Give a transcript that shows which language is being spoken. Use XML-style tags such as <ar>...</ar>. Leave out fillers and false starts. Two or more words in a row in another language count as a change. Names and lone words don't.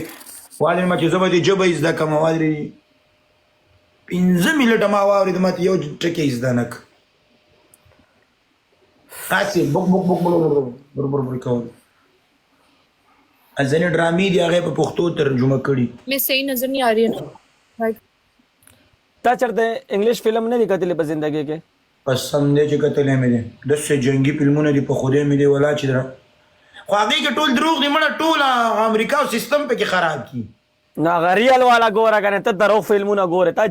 <ps>وادې ما چې زه به دې ژبه یې زده کړم وادې 15 منټه ما واورېد ما ته یو ټکی یې زده نه کړ. هسې بک بک بک بربر کول. ځینې ډرامې دي هغې په پښتو ترجمه کړي.</ps> <ur>میں صحیح نظر نہیں آ رہی ہے نا</ur> <ps>تا چرته</ps> <en>English film</en> <ps>نه دی کتلی په زندګۍ کې؟ قسم دی چې کتلی مې دی داسې جنګي فلمونه دي په خدای مې دی ولا چې خو هغې کې ټول دروغ دي مړه ټول امریکا او سیستم پکې خراب کي. نو هغه ریل والا ګوره کنه ته دروغ فلمونه ګوره تا</ps>